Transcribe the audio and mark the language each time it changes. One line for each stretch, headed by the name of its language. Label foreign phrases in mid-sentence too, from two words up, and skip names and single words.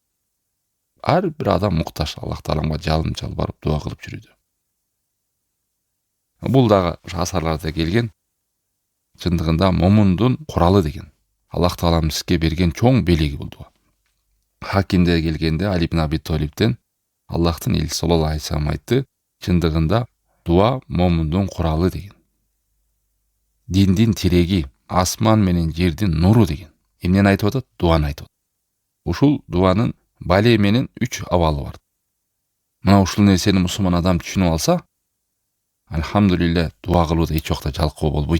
Kyrgyz: Ар бир адам муктаж Аллах Тааламга жалын жалбарып дуа кылып жүрүүдө. Бул дагы асарларда келген чындыгында момундун куралы деген. Аллах Таалам сизге берген чоң белеги бул дуа. Хакимде келгенде Али ибн Аби Талибтен Аллахтын элчиси
Arabic: صلى الله عليه وسلم
Kyrgyz: айтты, чындыгында дуа момундун куралы деген. Диндин тиреги, асман менен жердин нуру деген. Эмнени айтып атат? Дуаны айтып атат. Ушул дуанын бале менен 3 абалы бар. Мына ушул нерсени мусулман адам түшүнүп алса, альхамдулилля дуа кылууда эч убакта жалкоо болбойт.